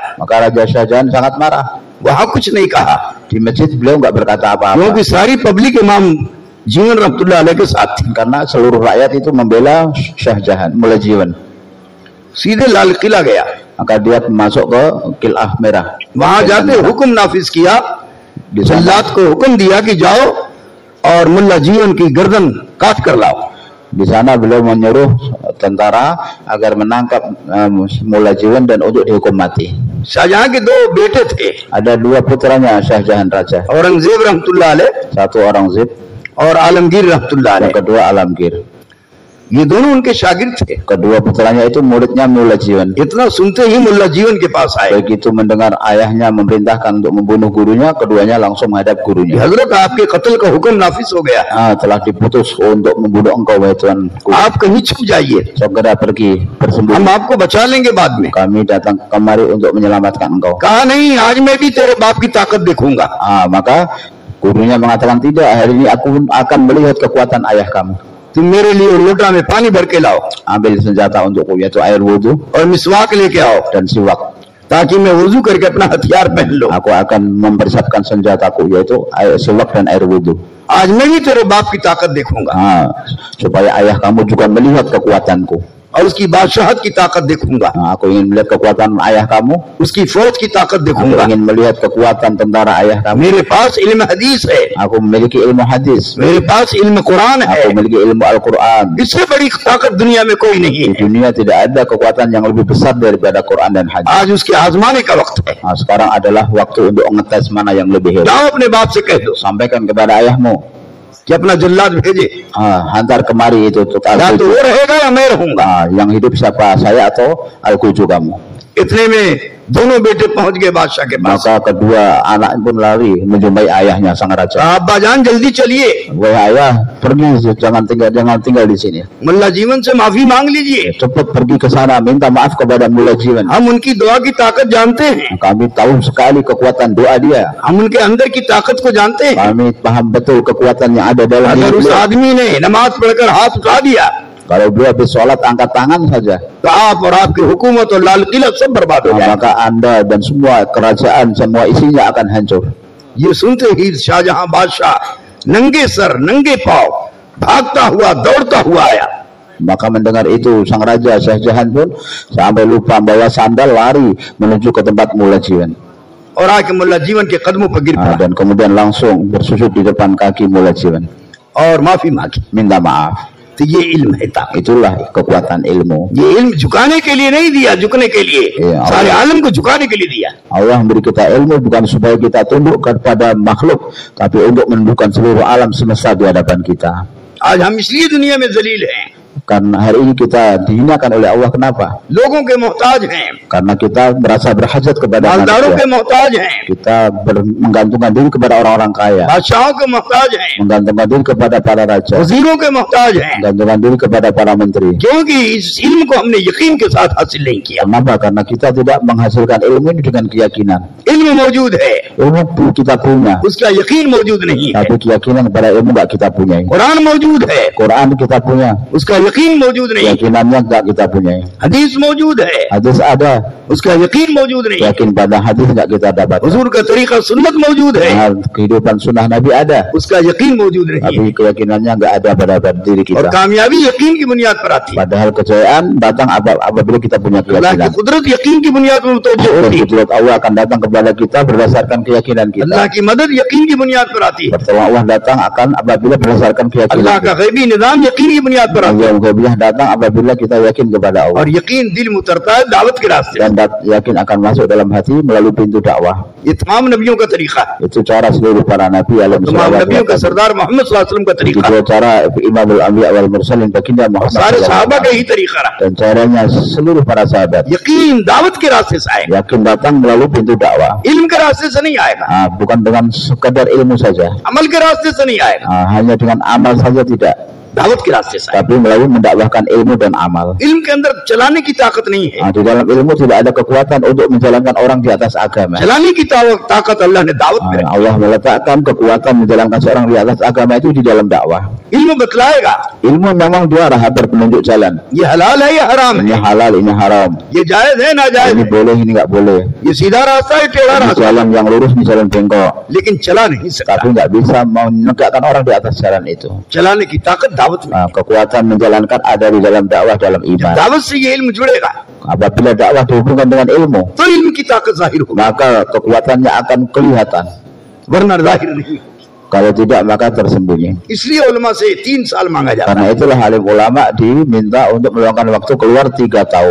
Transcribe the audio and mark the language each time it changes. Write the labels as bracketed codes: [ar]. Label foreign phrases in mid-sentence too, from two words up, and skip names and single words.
[id] Maka Raja Syahjahan sangat marah. [ur] وہاں کچھ نہیں کہا [id] Di masjid beliau nggak berkata apa-apa [ur] کیونکہ ساری پبلک امام جیون [ar] رحمة الله عليه [ur] کے ساتھ تھی. [id] karena seluruh rakyat itu membela Syahjahan, Mullah Jiwan. [ur] سیدھے لال قلعہ گیا, [id] Maka dia masuk ke Qil'ah Merah. [ur] وہاں جاتے حکم نافذ کیا, [id] Di sana, [ur] جلاد کو حکم دیا کہ جاؤ اور ملا جیون کی گردن کاٹ کر لاؤ. [id] di sana beliau menyuruh tentara agar menangkap Mullah Jiwan dan untuk dihukum mati. [ur] شاہجہاں کے دو بیٹے تھے, [id] Ada 2 putranya Syahjahan Raja. [ur] औरंगजेब [ar] رحمة الله عليه [id] Satu Aurangzeb, [ur] اور عالمگیر رحمۃ اللہ [id] yang [ur] अलैह। [id] kedua Alamgir. [ur] یہ دونوں ان کے شاگرد تھے. [id] Kedua putranya itu muridnya Mullah Jiwan. [ur] اتنا سنتے ہی ملا جیون کے پاس آئے, [id] Begitu mendengar ayahnya memerintahkan untuk membunuh gurunya, keduanya langsung menghadap gurunya. [ur] حضرت آپ کے قتل کا حکم نافذ ہو گیا, [id] Telah diputus untuk membunuh engkau wahai Tuanku. [ur] آپ کہیں چھپ جائیے, [id] Segera pergi bersembunyi. [ur] ہم آپ کو بچا لیں گے بعد میں. [id] Kami datang kemari untuk menyelamatkan engkau. [ur] کہا نہیں، آج میں بھی تیرے باپ کی طاقت دیکھوں گا. [id] Maka gurunya mengatakan, tidak, hari ini aku akan melihat kekuatan ayah kamu. [ur] تم میرے لیے لوٹا میں پانی بھر کے لاؤ [id] Ambil senjata untukku, yaitu air wudhu [ur] اور مسواک لے کے آؤ, [id] dan siwak. [ur] تاکہ میں وضو کر کے اپنا ہتھیار پہن لوں. [id] Aku akan mempersiapkan senjataku, yaitu siwak dan air wudhu. [ur] آج میں بھی تیرے باپ کی طاقت دیکھوں گا. [id] Supaya ayah kamu juga melihat kekuatanku. [ur] اور اس کی بادشاہت کی طاقت دیکھوں گا, [id] Aku ingin melihat kekuatan ayah kamu. [ur] اس کی فوج کی طاقت [id] Aku [ur] देखूंगा। [id] ingin melihat kekuatan tentara ayah kamu. [ur] میرے پاس علم حدیث ہے, [id] Aku memiliki ilmu hadis. [ur] میرے پاس علم قرآن ہے, [id] Aku memiliki ilmu Al-Quran. [ur] اس سے بڑی طاقت دنیا میں کوئی نہیں [id] Di [ur] है। [id] dunia tidak ada kekuatan yang lebih besar daripada Quran dan hadis. [ur] آج اس کے آزمانے کا وقت ہے. [id] Nah, sekarang adalah waktu untuk ngetes mana yang lebih hebat. [ur] جاؤ اپنے باپ سے کہہ دو [id] Sampaikan kepada ayahmu, [ur] کہ اپنا جلاد بھیجے, [id] hantar kemari itu untuk [ur] یا تو [id] Al-Quju. [ur] وہ رہے گا یا میں رہوں گا. [id] Yang hidup siapa, saya atau Al-Quju kamu? [ur] اتنے میں دونوں بیٹے پہنچ گئے بادشاہ کے پاس. [id] Maka kedua anak pun lari menjumpai ayahnya sang raja. [ur] ابا جان جلدی چلیے, [id] Wahai ayah, pergi, jangan tinggal di sini. [ur] ملا جیون سے معافی مانگ لیجیے, [id] Cepat pergi ke sana, minta maaf kepada Mullah Jiwan. [ur] ہم ان کی دعا کی طاقت جانتے ہیں, [id] Kami tahu sekali kekuatan doa dia. [ur] ہم ان کے اندر کی طاقت کو جانتے ہیں. [id] Kami paham betul kekuatan yang ada dalam [ur] अगर [id] diri [ur] उस [id] beliau. [ur] آدمی نے نماز پڑھ کر ہاتھ اٹھا دیا [id] Kalau beliau habis sholat angkat tangan saja, [ur] تو آپ اور آپ کی حکومت اور لال قلعہ سب برباد ہو جائے. [id] maka Anda dan semua kerajaan, semua isinya akan hancur. [ur] یہ سنتے ہی شاہجہاں بادشاہ ننگے سر ننگے پاؤں بھاگتا ہوا دوڑتا ہوا آیا. [id] Maka mendengar itu sang raja Shah Jahan pun sampai lupa bawa sandal, lari menuju ke tempat Mullah Jiwan. [ur] اور آ کے ملا جیون کے قدموں پر گر پڑا [id] Dan kemudian langsung bersujud di depan kaki Mullah Jiwan, [ur] اور معافی مانگی. [id] minta maaf. [ur] تو یہ علم ہے طاقت. [id] Itulah kekuatan ilmu. [ur] یہ علم جھکانے کے لیے نہیں دیا، جھکنے کے لیے، سارے عالم کو جھکانے کے لیے دیا. [id] Allah memberi kita ilmu bukan supaya kita tunduk kepada makhluk, tapi untuk menundukkan seluruh alam semesta di hadapan kita. [ur] آج ہم اس لیے دنیا میں ذلیل ہیں, [id] Karena hari ini kita dihinakan oleh Allah. Kenapa? [ur] لوگوں کے محتاج ہیں, [id] Karena kita merasa berhajat kepada [ur] مالداروں کے [id] manusia. [ur] محتاج ہیں, [id] Kita menggantungkan diri kepada orang-orang kaya, [ur] بادشاہوں کے محتاج ہیں, [id] menggantungkan diri kepada para raja, [ur] وزیروں کے محتاج ہیں, [id] menggantungkan diri kepada para menteri. [ur] کیونکہ اس علم کو ہم نے یقین کے ساتھ حاصل نہیں کیا. [id] Kenapa? Karena kita tidak menghasilkan ilmu ini dengan keyakinan. [ur] علم موجود ہے, [id] Ilmu kita punya, [ur] اس کا یقین موجود نہیں ہے. [id] tapi keyakinan kepada ilmu nggak kita punyai. [ur] قرآن موجود ہے, [id] Quran kita punya, [ur] اس کا یقین موجود نہیں ہے. [id] keyakinannya nggak kita punyai. [ur] حدیث موجود ہے, [id] Hadis ada, [ur] اس کا یقین موجود نہیں ہے. [id] yakin pada hadis nggak kita dapat. [ur] حضور کا طریقہ سنت موجود ہے, [id] Kehidupan sunnah Nabi ada, [ur] اس کا یقین موجود نہیں ہے. [id] tapi keyakinannya nggak ada pada diri [ur] और [id] kita. [ur] کامیابی یقین کی بنیاد پر آتی ہے. [id] Padahal kejayaan datang apabila kita punya [ur] اللہ کی [id] keyakinan. [ur] قدرت یقین کی بنیاد پر متوجہ [id] Dan [ur] ہوتی ہے. [id] kudrat Allah akan datang kepada kita berdasarkan keyakinan [ur] अल्लाह [id] kita. [ur] کی مدد یقین کی بنیاد پر آتی ہے. [id] Pertolongan Allah datang akan apabila berdasarkan [ur] अल्लाह [id] keyakinan [ur] का [id] kita. [ur] غیبی نظام یقین کی بنیاد پر آتا ہے. [id] Yang ghaibiyah datang apabila kita yakin kepada Allah. [ur] اور یقین دل میں اترتا ہے دعوت کے راستے. [id] Dan yakin akan masuk dalam hati melalui pintu dakwah. [ur] یہ تمام نبیوں کا طریقہ ہے, [id] Itu cara seluruh para nabi alaihi [ur] تمام نبیوں کا [id] wasallam. [ur] سردار محمد [ar] صلى الله عليه وسلم [ur] का [id] Itu [ur] طریقہ ہے, [id] juga cara [ar] إمام الأنبياء والمرسلين [id] baginda Muhammad [ur] सारे [id] sallallahu [ur] सहाबा [id] alaihi [ur] का [id] wasallam. [ur] یہی طریقہ رہا. [id] Dan caranya seluruh para sahabat. [ur] یقین دعوت کے راستے سے آئے گا, [id] Yakin datang melalui pintu dakwah. [ur] علم کے راستے سے نہیں آئے گا, [id] Bukan dengan sekadar ilmu saja. [ur] عمل کے راستے سے نہیں آئے گا, [id] Hanya dengan amal saja tidak, [ur] دعوت کے راستے سے آئے گا. [id] tapi melalui mendakwahkan ilmu dan amal. [ur] علم کے اندر چلانے کی طاقت نہیں ہے, [id] Di dalam ilmu tidak ada kekuatan untuk menjalankan orang di atas agama. [ur] چلانے کی طاقت اللہ نے دعوت میں رکھی. [id] Allah meletakkan kekuatan menjalankan seorang di atas agama itu di dalam dakwah. [ur] علم بتلائے گا [id] Ilmu memang dia rahabar penunjuk jalan. [ur] یہ حلال ہے یا حرام [id] Ini [ur] है, [id] halal, ini haram. [ur] یہ جائز ہے نا جائز [id] Ini [ur] है, [id] boleh, ini nggak boleh. [ur] یہ سیدھا راستہ ہے ٹیڑھا [id] Ini [ur] रास्ता, [id] jalan yang lurus, ini jalan bengkok. [ur] لیکن چلا نہیں سکتا. [id] Tapi nggak bisa menegakkan orang di atas jalan itu. [ur] چلانے کی طاقت دعوت میں, [id] Kekuatan menjalankan ada di dalam dakwah, dalam iman. [ur] دعوت سے یہ علم جڑے گا [id] Apabila dakwah dihubungkan dengan ilmu, [ur] تو علم کی طاقت ظاہر ہوگی, [id] maka kekuatannya akan kelihatan. [ur] ورنہ ظاہر نہیں. [id] Kalau tidak, maka tersembunyi. [ur] اس لیے علما سے 3 سال مانگا جاتا [id] Karena itulah alim ulama diminta untuk meluangkan waktu keluar 3 tahun.